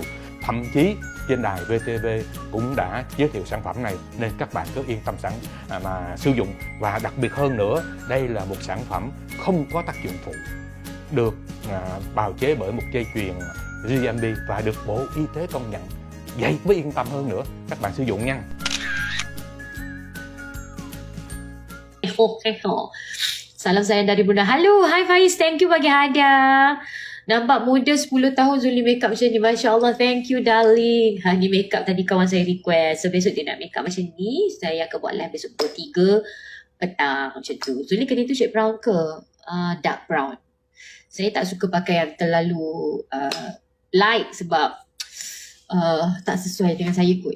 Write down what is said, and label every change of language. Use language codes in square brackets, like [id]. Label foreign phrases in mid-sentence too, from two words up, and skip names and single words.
[vi] Thậm chí trên đài VTV cũng đã giới thiệu sản phẩm này, nên các bạn cứ yên tâm mà sử dụng. Và đặc biệt hơn nữa, đây là một sản phẩm không có tác dụng phụ, được bào chế bởi một dây chuyền GMP và được Bộ Y tế công nhận. Vậy mới yên tâm hơn nữa. Các bạn sử dụng nha. [ms] Salam saya dari Bunda. Halo, hi Faiz, [en] thank you [ms] bagi hadiah. Nampak muda 10 tahun Zuli makeup macam ni. [ar] ما شاء الله, [en] thank you darling. [ms] Ni makeup tadi kawan saya request. So besok dia nak makeup macam ni, saya akan buat live besok pukul 3 petang macam tu. Zuli kena tu [en] shade brown [ms] ke? [en] Dark brown. [ms] Saya tak suka pakai yang terlalu light sebab tak sesuai dengan saya kot.